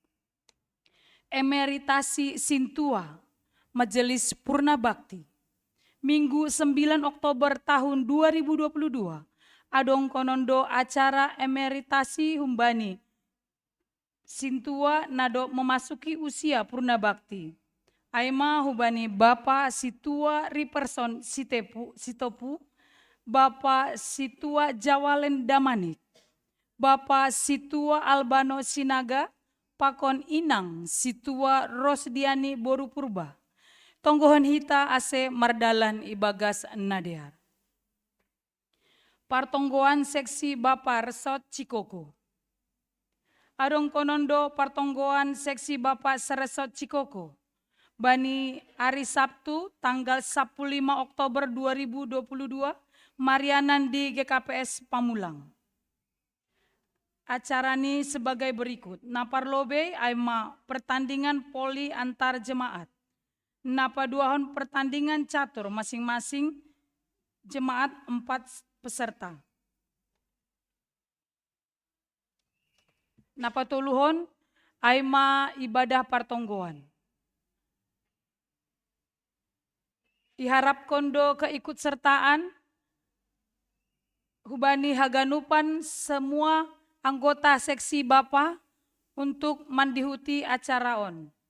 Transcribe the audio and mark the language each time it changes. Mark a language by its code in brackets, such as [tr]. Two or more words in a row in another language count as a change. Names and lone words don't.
[id] Emeritasi Sintua, Majelis Purna Bakti. [bts] Minggu 9 Oktober tahun 2022, adong konondo acara emeritasi humbani Sintua nado [id] memasuki usia purna bakti. [bts] Aima hubani Bapak Situa Riperson Sitopu, Bapak Situa Jawalen Damanik, Bapak Situa Albano Sinaga, Pakon Inang Situa Rosdiani Boru Purba. Tonggohon hita ase mardalan ibagas nadear. Partonggoan seksi Bapak Resot Cikoko. Adong konondo partonggoan seksi Bapak Seresot Cikoko. [id] Bani hari Sabtu tanggal 15 Oktober 2022, Marianan di GKPS Pamulang. Acara ini sebagai berikut. [bts] Naparlobe aima [id] pertandingan poli antar jemaat. Napaduahon pertandingan catur masing-masing jemaat 4 peserta. [bts] Napatuluhon aima ibadah partonggoan. [id] Diharap kondo keikut sertaan [bts] hubani haganupan [id] semua anggota seksi Bapa untuk mandihuti acara on.